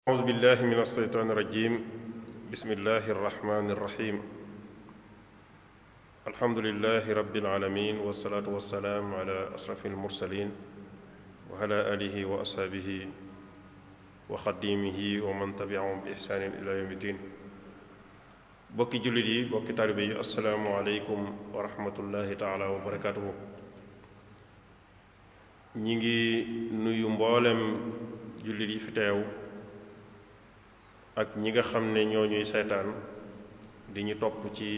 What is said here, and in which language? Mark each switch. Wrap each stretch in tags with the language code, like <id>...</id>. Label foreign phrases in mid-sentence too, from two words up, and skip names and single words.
<ar>أعوذ بالله من الشيطان الرجيم بسم الله الرحمن الرحيم الحمد لله رب العالمين والصلاة والسلام على أشرف المرسلين وعلى آله وأصحابه وخديمه ومن تبعهم بإحسان إلى يوم الدين</ar> <wo>bokki jullit yi bokki taalibe yi</wo> <ar>السلام عليكم ورحمة الله تعالى وبركاته.</ar> <wo>ñi ngi nuyu mboolem jullit yi fi teew ak ñi nga xam ne ñoo ñuy seetaan di ñu topp ci</wo>